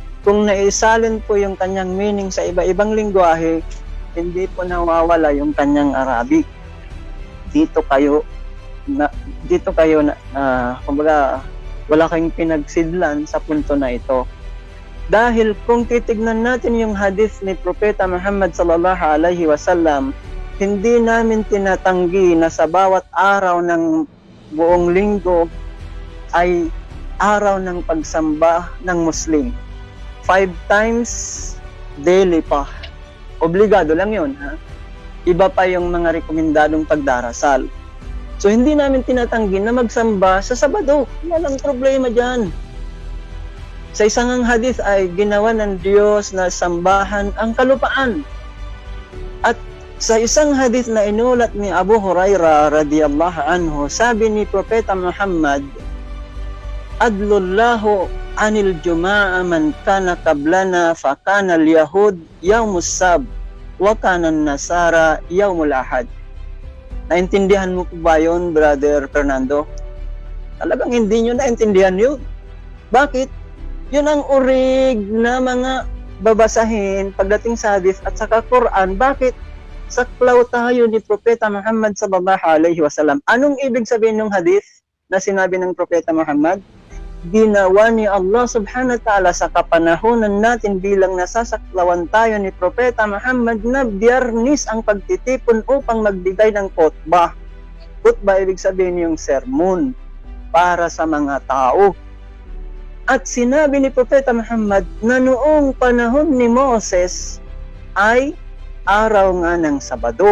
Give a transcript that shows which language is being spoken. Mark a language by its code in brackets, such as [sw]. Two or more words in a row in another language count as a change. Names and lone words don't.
[tl] Kung naisalin po yung kanyang meaning sa iba-ibang lingwahe, hindi po nawawala yung kanyang Arabic. Dito kayo kumbaga wala kayong pinagsidlan sa punto na ito. Dahil kung titignan natin yung hadith ni Propeta Muhammad [ar] صلى الله عليه وسلم, [tl] hindi namin tinatanggi na sa bawat araw ng buong linggo ay araw ng pagsamba ng Muslim. [en] 5 times daily pa. [tl] Obligado lang yun. Ha? Iba pa yung mga rekomendadong pagdarasal. So hindi namin tinatanggi na magsamba sa Sabado. Walang problema dyan. Sa isang hadith ay ginawa ng Diyos na sambahan ang kalupaan. At sa isang hadith na inulat ni Abu Hurairah [ar] رضي الله عنه, [tl] sabi ni Propeta Muhammad, [ar] أضل الله عن الجمعة من كان قبلنا فكان اليهود يوم السبت وكان النصارى يوم الأحد. [tl] Naintindihan mo po ba yun, Brother Fernando? Talagang hindi nyo naintindihan yun. Bakit? Yun ang urig na mga babasahin pagdating sa hadith at saka Quran. Bakit? Saklaw tayo ni Propeta Muhammad [ar] صلى الله عليه وسلم. [tl] Anong ibig sabihin ng hadith na sinabi ng Propeta Muhammad? Ginawa ni Allah [ar] سبحانه وتعالى [tl] sa kapanahonan natin bilang nasasaklawan tayo ni Propeta Muhammad na Biyernes ang pagtitipon upang magbigay ng khutbah. Khutbah ibig sabihin yung sermon para sa mga tao. At sinabi ni Propeta Muhammad na noong panahon ni Moses ay araw nga ng Sabado.